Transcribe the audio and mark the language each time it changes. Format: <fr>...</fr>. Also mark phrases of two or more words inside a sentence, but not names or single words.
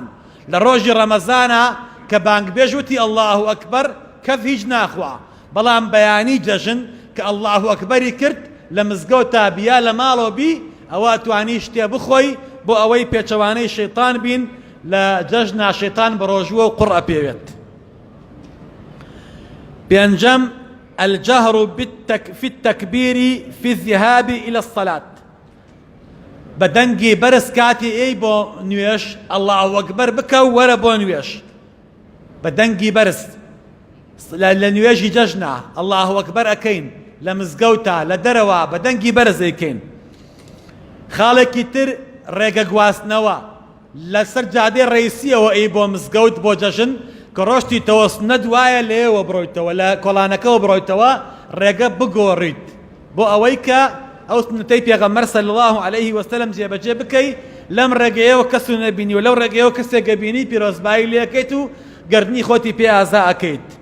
<ckb>لە ڕۆژی ڕەمەزانە کە بانگ بێژوتی</ckb> <ar>الله ئەکبەر</ar> <ckb>کەف هیچ ناخوا، بەڵام بەیانی جەژن کە</ckb> <ar>الله ئەکبەری</ar> <ckb>کرد لە مزگەوتا بیا لە ماڵەوە بی، ئەوە توانی شتێ بخۆی بۆ ئەوەی پێچەوانەی شەیطان بین لە جەژنا شەیطان بەڕۆژووە و قوڕ ئەپێوێت.</ckb> <ar>پێنجەم الجهر في التكبير في الذهاب إلى الصلاة.</ar> <ckb>بەدەنگی بەرز کاتی ئەی بۆ نوێش</ckb> <ar>الله ئەکبەر</ar> <ckb>بکە و وەرە بۆ نوێش. بەدەنگی بەرز لە نوێژی جەژنا</ckb> <ar>الله ئەکبەر</ar> <ckb>ئەکەین، لە مزگەوتە لە دەرەوە بەدەنگی بەرز ئەکەین. خاڵێکی تر ڕێگە گواستنەوە لەسەر جادەی ڕئیسیەوە ئەی بۆ مزگەوت بۆ جەژن کە ڕۆژتی تەوەسنە دوایە لێوە بڕۆیتەوە، لە کۆڵانەکەەوە بڕۆیتەوە، ڕێگە بگۆڕیت بۆ ئەوەی کە ئەو سنەتەی پێغەمبەر</ckb> <ar>صلی الله عليه وسلم</ar> <ckb>جێبەجێ بکەی، لەم ڕێگەیەوە کەس نەبینی و لەو ڕێگەیەوە کەسێک بینی پیرۆزبایی لێکەیت و گەردنی خۆتی پێ ئازا ئەکەیت.</ckb>